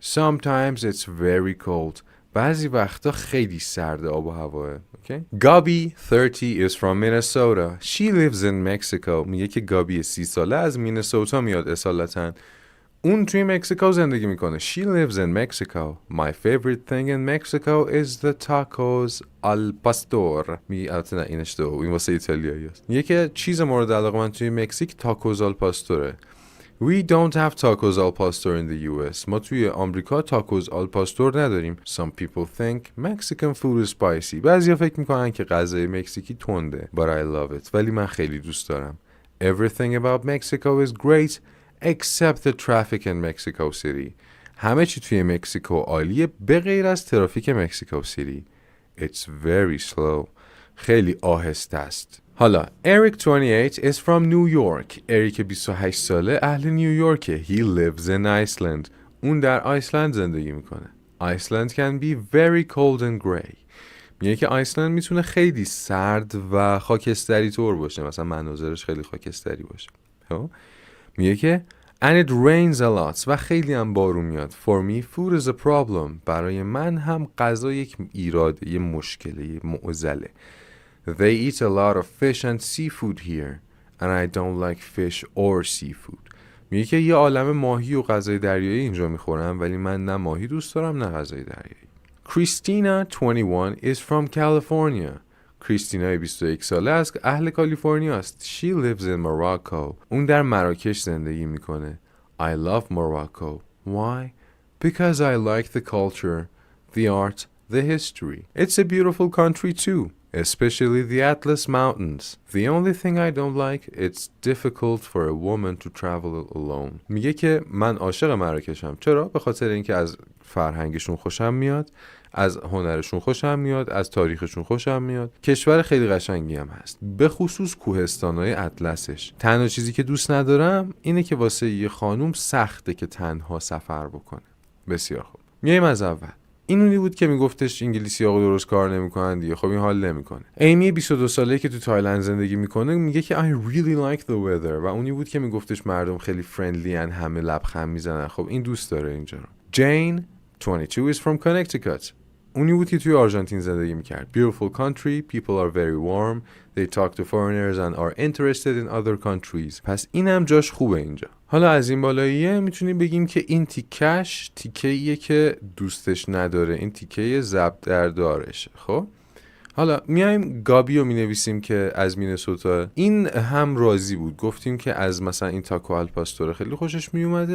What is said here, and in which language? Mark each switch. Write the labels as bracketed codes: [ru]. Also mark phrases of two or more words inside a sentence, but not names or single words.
[en] Sometimes it's very cold. [fa] بعضی وقتا خیلی سرده آب و هواه. [en] Okay? Gabi, 30, is from Minnesota. She lives in Mexico. [fa] میگه که گابی 30 ساله از مینسوتا میاد اصالتاً. اون توی مکزیکو زندگی میکنه. [en] She lives in Mexico. My favorite thing in Mexico is the [es] tacos al pastor. [fa] البته نه این اشتباه، این واسه ایتالیایی است. میگه که چیز مورد علاقه من توی مکزیک [es] tacos al pastor. [en] We don't have [es] tacos al pastor [en] in the US. [fa] ما توی آمریکا [es] tacos al pastor [fa] نداریم. [en] Some people think Mexican food is spicy. [fa] بعضیا فکر میکنن که غذای مکزیکی تنده. [en] But I love it. [fa] ولی من خیلی دوست دارم. [en] Everything about Mexico is great. Except the traffic in Mexico City. [fa] همه چی توی مکزیکو عالیه به غیر از ترافیک مکزیکو سیتی. [en] It's very slow. [fa] خیلی آهسته است. [en] حالا Eric 28 is from New York. [fa] اریک 28 ساله اهل نیویورکه. [en] He lives in Iceland. [fa] اون در آیسلند زندگی میکنه. [en] Iceland can be very cold and gray. [fa] میگه که آیسلند میتونه خیلی سرد و خاکستری طور باشه. مثلا مناظرش خیلی خاکستری باشه. میگه که [en] and it rains a lot [fa] و خیلی هم بارون میاد. [en] For me food is a problem. [fa] برای من هم غذا یک ایراده، یه مشکله، یه معضله. [en] They eat a lot of fish and seafood here and I don't like fish or seafood. [fa] میگه که یه عالمه ماهی و غذای دریایی اینجا میخورم ولی من نه ماهی دوست دارم نه غذای دریایی. [en] Christina 21 is from California. [fa] کریستینا 21 ساله از اهل کالیفرنیا است. [en] She lives in Morocco. [fa] اون در مراکش زندگی میکنه. [en] I love Morocco. Why? Because I like the culture, the art, the history. It's a beautiful country too, especially the Atlas Mountains. The only thing I don't like, it's difficult for a woman to travel alone. [fa] میگه که من عاشق مراکشم. چرا؟ به خاطر اینکه از فرهنگشون خوشم میاد، از هنرشون خوشم میاد، از تاریخشون خوشم میاد. کشور خیلی قشنگی هم هست، به خصوص کوهستان‌های اطلسش. تنها چیزی که دوست ندارم اینه که واسه یه خانوم سخته که تنها سفر بکنه. بسیار خوب. میایم از اول. این اونی بود که میگفتش انگلیسی آقا درست کار نمیکنن دیگه. خب این حال نمیکنه. ایمی 22 ساله‌ای که تو تایلند زندگی میکنه میگه که [en] I really like the weather [fa] و اونی بود که میگفتش مردم خیلی فرندلی ان، همه لبخند میزنن. خب این دوست داره اینجا رو. [en] Jane 22 is from Connecticut. [fa] اونی بود که توی آرژانتین زندگی میکرد. [en] Beautiful country, people are very warm, they talk to foreigners and are interested in other countries. [fa] پس اینم جاش خوبه اینجا. حالا از این بالاییه میتونیم بگیم که این تیکه‌ایه که دوستش نداره. این تیکه ضرب در دارشه. خب حالا میایم گابی رو مینویسیم که از مینسوتا. این هم راضی بود. گفتیم که از مثلا این [es] taco al pastor [fa] خیلی خوشش میومده.